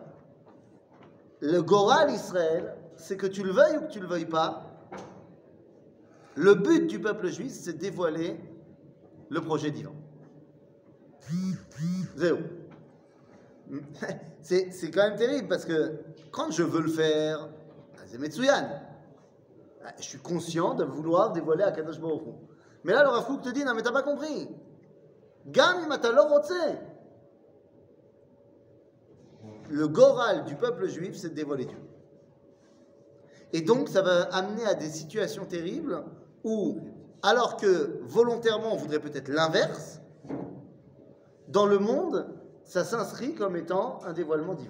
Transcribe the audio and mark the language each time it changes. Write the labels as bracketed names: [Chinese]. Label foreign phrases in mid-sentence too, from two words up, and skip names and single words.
[French] Le Goral Israël, c'est que tu le veuilles ou que tu le veuilles pas, le but du peuple juif, c'est de dévoiler le projet divin. Zéro. C'est quand même terrible parce que quand je veux le faire, c'est Metsuyan. Je suis conscient de vouloir dévoiler à Kadosh Baruch Hu. Mais là, le Rav Kook te dit, non mais t'as pas compris. [Hebrew] גם אם אתה לא רוצה. [French] Le goral du peuple juif, c'est de dévoiler Dieu. Et donc, ça va amener à des situations terribles où, alors que volontairement, on voudrait peut-être l'inverse, dans le monde, ça s'inscrit comme étant un dévoilement divin.